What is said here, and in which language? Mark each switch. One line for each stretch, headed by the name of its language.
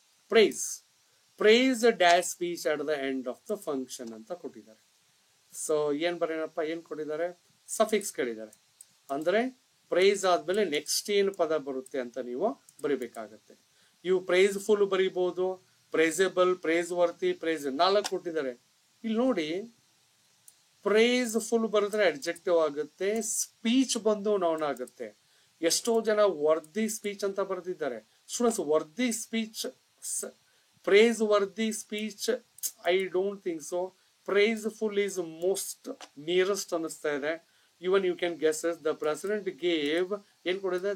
English: praise dash speech at the end of the function
Kannada: ಅಂತ ಕೊಟ್ಟಿದ್ದಾರೆ. So ಏನ್ ಬರೇನಪ್ಪ? ಏನ್ ಕೊಟ್ಟಿದ್ದಾರೆ? ಸಫಿಕ್ಸ್ ಕೇಳಿದ್ದಾರೆ. ಅಂದ್ರೆ ಪ್ರೈಸ್ ಆದ್ಮೇಲೆ ನೆಕ್ಸ್ಟ್ ಏನ್ ಪದ ಬರುತ್ತೆ ಅಂತ ನೀವು ಬರಿಬೇಕಾಗತ್ತೆ. ಇವು ಪ್ರೈಸ್ಫುಲ್ ಬರಿಬಹುದು, ಪ್ರೈಸೇಬಲ್, ಪ್ರೈಸ್ ವರ್ತಿ, ಪ್ರೈಸ್ 4 ಕೊಟ್ಟಿದ್ದಾರೆ. ಇಲ್ಲಿ ನೋಡಿ, ಪ್ರೈಸ್ಫುಲ್ ಬರೆದ್ರೆ ಅಡ್ಜೆಕ್ಟಿವ್ ಆಗುತ್ತೆ, ಸ್ಪೀಚ್ ಬಂದು ನೌನ್ ಆಗುತ್ತೆ. ಎಷ್ಟೋ ಜನ ವರ್ದಿ ಸ್ಪೀಚ್ ಅಂತ ಬರೆದಿದ್ದಾರೆ. Students, worthy speech, price worthy speech,
English: I don't think so. Praiseful is most nearest
Kannada: ಅನಿಸ್ತಾ ಇದೆ.
English: Even you can guess as the president gave
Kannada: ಏನ್ ಕೊಡಿದೆ?